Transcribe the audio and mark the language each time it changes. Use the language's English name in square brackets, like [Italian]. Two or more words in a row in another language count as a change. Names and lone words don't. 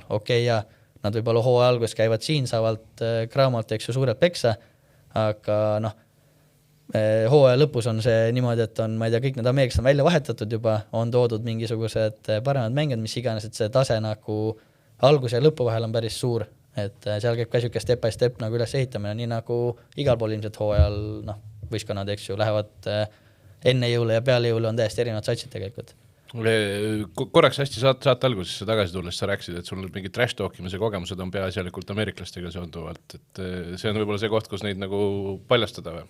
[Estonian] Okei, ja nad võib-olla hooaja alguses käivad siin, saavalt kraamalt, eks ju, suurelt peksa, aga hooaja lõpus on see niimoodi, et on, ma ei tea, kõik need ameeriksed on välja vahetatud juba, on toodud mingisugused paremad mängijad, mis iganes, et see tase nagu algus ja lõpu vahel on päris suur, et seal käib ka siuke [English] step by step [Estonian] nagu üles ehitamine, nii nagu igal pool ilmselt hooajal, võistkonnad, eks ju, lähevad enne jõule ja peale jõule on täiesti erinevad satsid tegelikult. Korraks hästi saate alguses tagasi tulles, sa rääksid, et sul mingi trash talkimise kogemused on peaasjalikult ameeriklastega seonduvalt, et see on võib-olla see koht, kus neid nagu paljastada või?